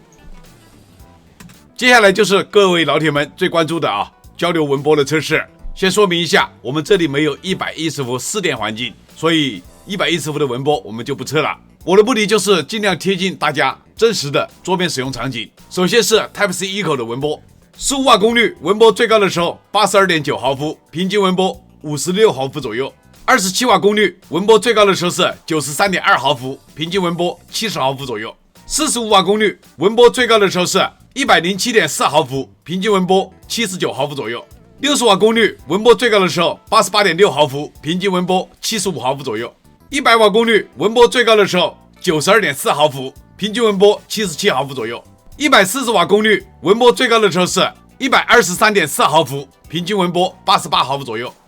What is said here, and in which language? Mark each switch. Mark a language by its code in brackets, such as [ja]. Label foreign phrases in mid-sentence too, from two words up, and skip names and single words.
[zh] 接下來就是各位老鐵們最關注的啊，交流紋波的測試。先說明一下，我們這裡沒有110伏4電環境，所以110伏的紋波我們就不測了。我的目的就是盡量貼近大家真實的桌面使用場景。首先是 Type-C 一口的紋波，15瓦功率紋波最高的時候 82.9 毫伏，平均紋波56毫伏左右。27瓦功率紋波最高的時候是 93.2 毫伏，平均紋波70毫伏左右。45瓦功率紋波最高的時候是 107.4 毫伏，平均紋波79毫伏左右。60瓦功率纹波最高的時候 88.6 毫伏，平均纹波75毫伏左右。100瓦功率纹波最高的时候 92.4 毫伏，平均纹波77毫伏左右。140瓦功率纹波最高的时候是 123.4 毫伏，平均纹波88毫伏左右。